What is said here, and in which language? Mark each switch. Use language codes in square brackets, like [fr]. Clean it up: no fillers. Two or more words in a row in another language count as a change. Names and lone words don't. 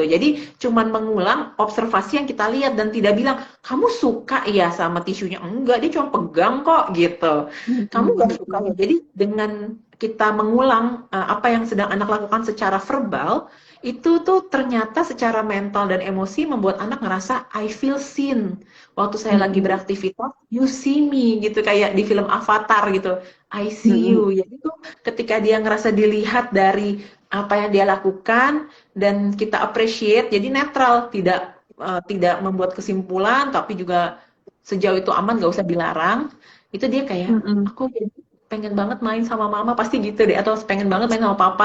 [id] Jadi cuman mengulang observasi yang kita lihat dan tidak bilang, kamu suka ya sama tisunya? Enggak, dia cuma pegang kok, gitu. Kamu nggak suka ya? Jadi dengan kita mengulang apa yang sedang anak lakukan secara verbal, itu tuh ternyata secara mental dan emosi membuat anak ngerasa [en] I feel seen. [id] Waktu saya lagi beraktivitas, [en] you see me, [id] gitu. Kayak di film Avatar gitu. [en] I see you. [id] Jadi tuh ketika dia ngerasa dilihat dari apa yang dia lakukan dan kita appreciate, jadi netral, tidak membuat kesimpulan, tapi juga sejauh itu aman, gak usah dilarang. Itu dia kayak, aku pengen banget main sama mama, pasti gitu deh, atau pengen banget main sama papa.